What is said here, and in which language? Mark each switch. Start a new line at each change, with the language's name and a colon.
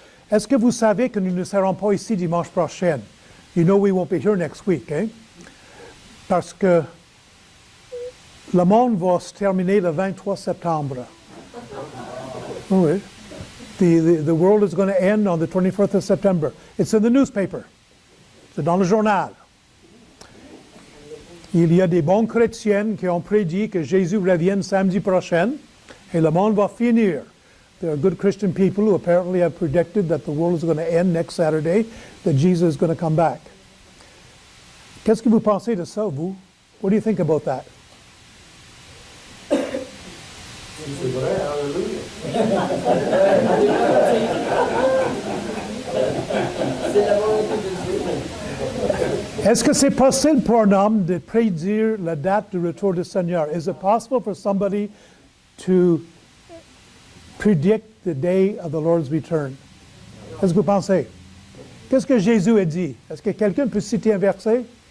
French: Est-ce que vous savez que nous ne serons pas ici dimanche prochain?
English: You know we won't be here next week, eh?
French: Parce que le monde va se terminer le 23 septembre. Oui.
English: The world is going to end on the 24th of September. It's in the newspaper.
French: C'est dans le journal. Il y a des bons chrétiens qui ont prédit que Jésus revienne samedi prochain et le monde va finir.
English: There are good Christian people who apparently have predicted that the world is going to end next Saturday, that Jesus is going to come back.
French: Qu'est-ce que vous pensez de ça, vous?
English: What do you think about that?
French: C'est vrai, hallelujah. C'est la volonté de Dieu. Est-ce que c'est possible pour un homme de prédire la date du retour du Seigneur?
English: Is it possible for somebody to predict the day of the Lord's return?
French: Qu'est-ce que vous pensez? Qu'est-ce que Jésus a dit? Est-ce que quelqu'un peut citer un verset?